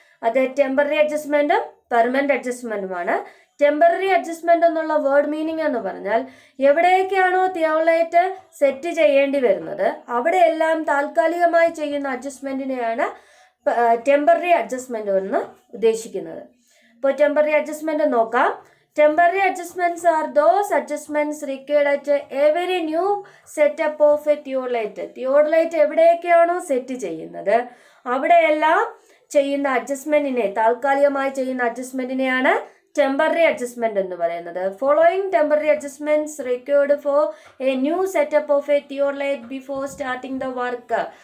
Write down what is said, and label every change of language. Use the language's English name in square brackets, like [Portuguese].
[Malayalam] അത് temporary അഡ്ജസ്റ്റ്മെൻറ്റും permanent അഡ്ജസ്റ്റ്മെൻറ്റുമാണ്. Temporary adjustment എന്നുള്ള word meaning എന്ന് പറഞ്ഞാൽ എവിടെയൊക്കെയാണോ തിയോഡലൈറ്റ് സെറ്റ് ചെയ്യേണ്ടി വരുന്നത് അവിടെയെല്ലാം താൽക്കാലികമായി ചെയ്യുന്ന അഡ്ജസ്റ്റ്മെൻറ്റിനെയാണ് ടെമ്പററി അഡ്ജസ്റ്റ്മെൻ്റ് എന്ന് ഉദ്ദേശിക്കുന്നത്. ഇപ്പോൾ ടെമ്പററി അഡ്ജസ്റ്റ്മെൻറ്റ് നോക്കാം. [English] Temporary adjustments are those adjustments required at every new setup of a theodolite. [Malayalam] Theodolite എവിടെയൊക്കെയാണോ set ചെയ്യുന്നത് അവിടെയെല്ലാം ചെയ്യുന്ന അഡ്ജസ്റ്റ്മെൻറ്റിനെ, താൽക്കാലികമായി ചെയ്യുന്ന അഡ്ജസ്റ്റ്മെൻറ്റിനെയാണ് ടെമ്പററി അഡ്ജസ്റ്റ്മെൻറ്റ് എന്ന് പറയുന്നത്. [English] Following temporary adjustments required for a new setup of a theodolite before starting the work.